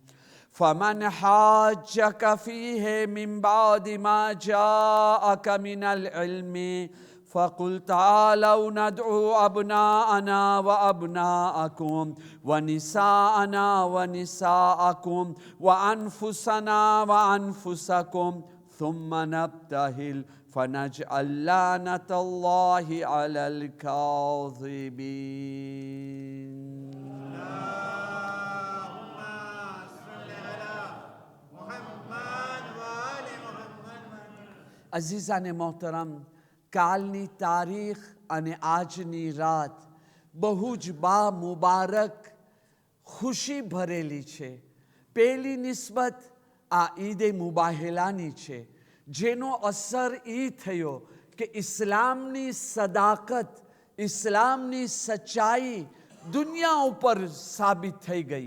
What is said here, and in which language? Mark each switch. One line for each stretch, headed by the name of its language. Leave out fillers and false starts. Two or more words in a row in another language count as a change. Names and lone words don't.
Arabic: فمن حاجك فيه من بعد ما جاءك من العلم فقل تعالوا ندعو أبناءنا وأبناءكم ونساءنا ونساءكم وأنفسنا وأنفسكم ثم نبتهل فنجعل لعنة الله على الكاذبين.
Urdu: عزیزان محترم،
Gujarati: કાલની તારીખ અને આજની રાત બહુ જ બા મુબારક ખુશી ભરેલી છે. પહેલી નિસ્બત આ ઈદે મુબાહેલાની છે, જેનો અસર એ થયો કે ઇસ્લામની સદાકત, ઇસ્લામની સચ્ચાઈ દુનિયા ઉપર સાબિત થઈ ગઈ.